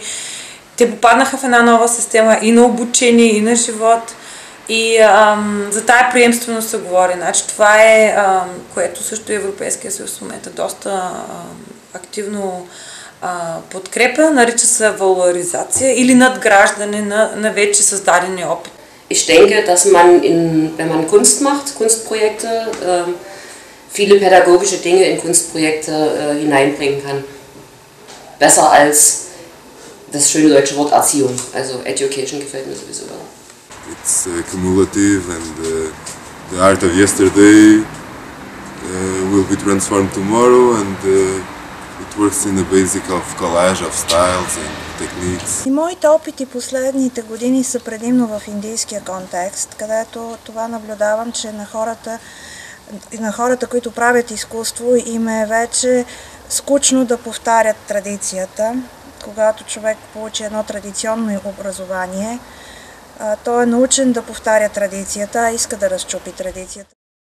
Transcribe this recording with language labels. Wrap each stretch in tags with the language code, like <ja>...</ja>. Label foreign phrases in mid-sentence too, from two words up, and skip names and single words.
<bg>Те попаднаха в една нова система и на обучение, и на живот. И за тая приемственост се говори. Значи, това е, което също Европейския съюз в момента доста активно подкрепа, нарича се валоризация или надграждане на вече създадени опит.</bg> <de>Ich denke, dass man, wenn man Kunst macht, Kunstprojekte, viele pädagogische Dinge in Kunstprojekte hineinbringen kann. Besser als das schöne deutsche Wort Erziehung, also Education gefällt mir sowieso.</de> <en>It's cumulative, and the art of yesterday will be transformed tomorrow, and it works in the basic of collage of styles and techniques.</en> <bg>И моите опити последните години са предимно в индийския контекст, където това наблюдавам, че на хората, които правят изкуство, им е вече скучно да повтарят традицията. Когато човек получи едно традиционно образование, той е научен да повтаря традицията, а иска да разчупи традицията.</bg>